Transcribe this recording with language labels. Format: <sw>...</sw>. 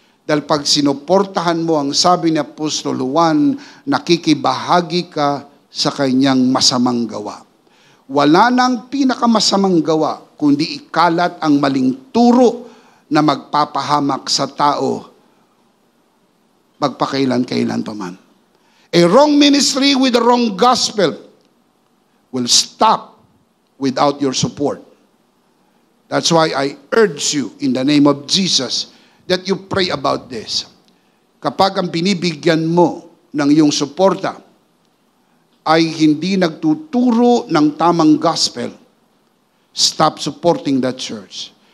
<tl>Dahil pag sinuportahan mo, ang sabi ni Apostol Juan, nakikibahagi ka sa kanyang masamang gawa. Wala nang pinakamasamang gawa, kundi ikalat ang maling turo na magpapahamak sa tao magpakailan-kailan pa man.</tl> <en>A wrong ministry with a wrong gospel will stop without your support. That's why I urge you in the name of Jesus that you pray about this.</en> <tl>Kapag ang binibigyan mo ng iyong suporta ay hindi nagtuturo ng tamang gospel,</tl> <en>stop supporting that church.</en>